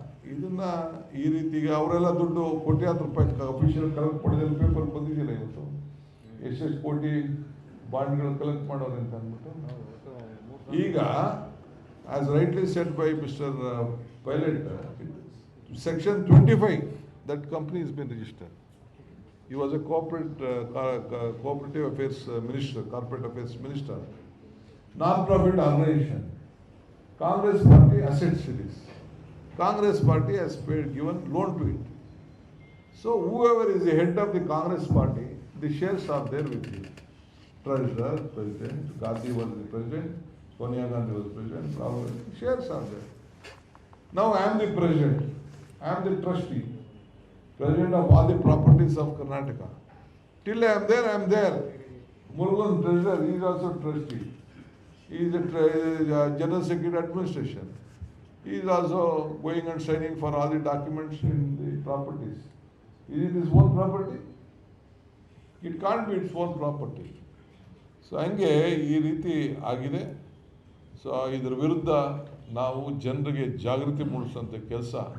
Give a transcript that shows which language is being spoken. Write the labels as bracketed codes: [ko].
[kn] ಇದನ್ನ ಈ ರೀತಿಗೆ ಅವರೆಲ್ಲ ದುಡ್ಡು ಕೋಟ್ಯಾಂತರ ರೂಪಾಯಿ ಅಫಿಷಿಯಲ್ ಕಲೆಕ್ಟ್ ಮಾಡಿದಲ್ಲಿ ಪೇಪರ್ ಬಂದಿದೆಯಲ್ಲ ಇವತ್ತು ಎಷ್ಟೆಷ್ಟು ಕೋಟಿ ಬಾಂಡ್ಗಳು ಕಲೆಕ್ಟ್ ಮಾಡೋರು ಅಂತ ಅಂದ್ಬಿಟ್ಟು ಈಗ [en] As rightly set by Mister Pilot section 25 that company has been registered. He was a cooperative affairs minister, corporate affairs minister, non-profit organization. Congress party assets it is. Congress party has given loan to it. So whoever is the head of the Congress party, the shares are there with you. Treasurer, president, Gandhi was the president, Sonia Gandhi was president, Rahul, shares are there. Now I am the president, I am the trustee, president of all the properties of Karnataka. Till I am there. Murugan treasurer, he is also trustee. He is the general secretary administration. He is also going and signing for all the documents in the properties. Is it his own property? It can't be its own property. [kn] So ಹಂಗೆ ಈ ರೀತಿ ಆಗಿದೆ. So ಇದರ ವಿರುದ್ಧ ನಾವು ಜನರಿಗೆ ಜಾಗೃತಿ ಮೂಡಿಸುವಂಥ ಕೆಲಸ.